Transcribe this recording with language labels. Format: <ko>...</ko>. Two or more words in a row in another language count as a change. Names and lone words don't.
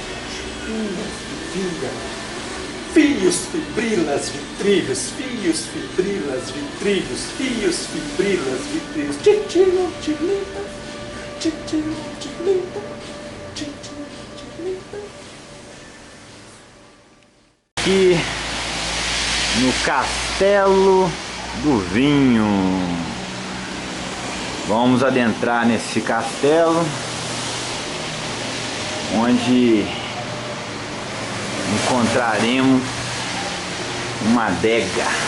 <pt>Fios, fibrilas, vitrilhos, fios, fibrilas, vitrilhos, fios, fibrilas, vitrilhos, titilam, tilintam, titilam, tilintam, titilam, tilintam. Aqui no Castelo do Vinho. Vamos adentrar nesse castelo, onde encontraremos uma adega.</pt>